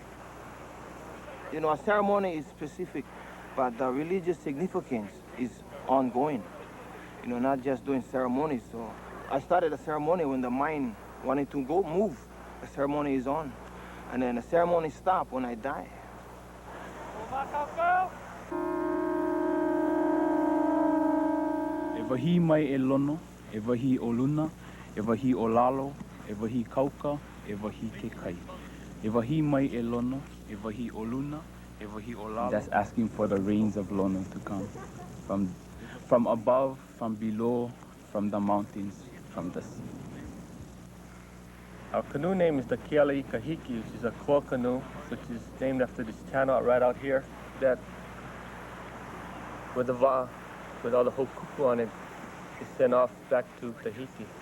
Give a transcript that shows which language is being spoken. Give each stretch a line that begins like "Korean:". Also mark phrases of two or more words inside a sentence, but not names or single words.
English: You know, a ceremony is specific, but the religious significance is ongoing. You know, not just doing ceremonies. So I started a ceremony when the mind wanted to go move. The ceremony is on. And then the ceremony stops when I die.
Hawaiian: Ewahi mai e lono, ewahi o luna, ewahi o lalo, ewahi kauka, ewahi ke kai. Ewahi mai e lono, ewahi o luna, ewahi o lalo.
English: That's asking for the rains of Lono to come. From above, from below, from the mountains, from the sea. Our canoe name is the Kealii Kahiki, which is a core canoe, which is named after this channel right out here, that with the va, with all the hokupu on it, is sent off back to Tahiti.